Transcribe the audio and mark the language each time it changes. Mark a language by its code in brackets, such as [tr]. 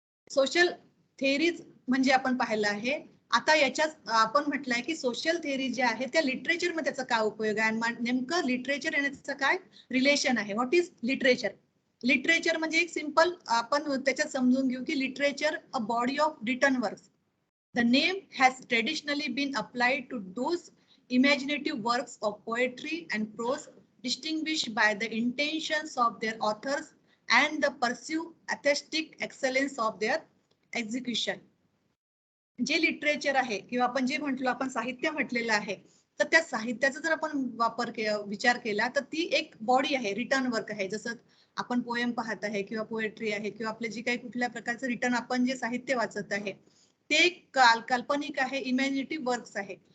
[mr] Social theories म्हणजे आपण पाहिलं आहे. आता याच्यात आपण म्हटलंय की सोशल थेअरी ज्या आहे त्या लिटरेचर मध्ये त्याचा काय उपयोग आहे आणि नेमकं लिटरेचर आणि त्याचं काय रिलेशन आहे. [en] What is literature? [mr] लिटरेचर म्हणजे एक सिंपल आपण त्याच्यात समजून घेऊ की literature [en] A body of written works. The name has traditionally been applied to those imaginative works of poetry and prose distinguished by the intentions of their authors and the pursued artistic excellence of their execution. [mr] जे literature आहे किंवा आपण जे म्हटलो आपण साहित्य म्हटलेलं आहे, तर त्या साहित्याचा जर आपण विचार केला तर ती एक बॉडी आहे, रिटर्न वर्क आहे. जसं आपण पोएम पाहत आहे किंवा पोएट्री आहे किंवा आपले जे काही कुठल्या प्रकारचं रिटर्न आपण जे साहित्य वाचत आहे ते काल्पनिक आहे, इमॅजिनेटिव्ह वर्क्स आहे.